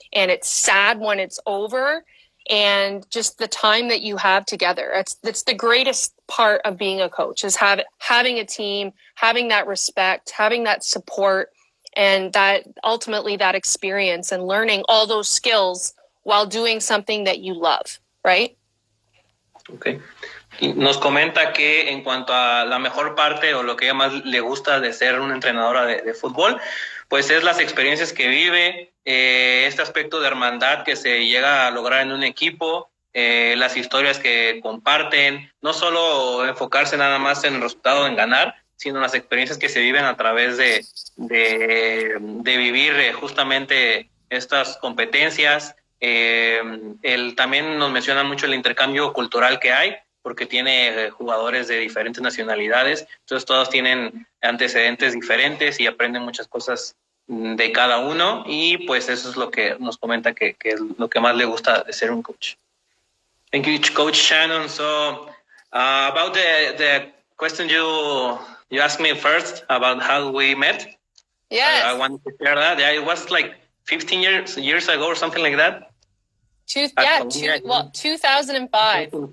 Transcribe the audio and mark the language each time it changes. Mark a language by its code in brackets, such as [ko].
[en] And it's sad when it's over. And just the time that you have together, that's the greatest part of being a coach, is having a team, having that respect, having that support, and that ultimately that experience, and learning all those skills while doing something that you love, right? Okay. [es] Y nos comenta que en cuanto a la mejor parte o lo que ella más le gusta de ser una entrenadora de fútbol, pues es las experiencias que vive, este aspecto de hermandad que se llega a lograr en un equipo, las historias que comparten, no solo enfocarse nada más en el resultado, en ganar, sino las experiencias que se viven a través de vivir justamente estas competencias. Él también nos menciona mucho el intercambio cultural que hay, porque tiene jugadores de diferentes nacionalidades, entonces todos tienen antecedentes diferentes y aprenden muchas cosas de cada uno, y pues eso es lo que nos comenta que es lo que más le gusta de ser un coach. [en] Thank you, Coach Shannon. So about the question you asked me first about how we met. Yes. I wanted to share that. Yeah, it was like 15 years ago or something like that. 2005.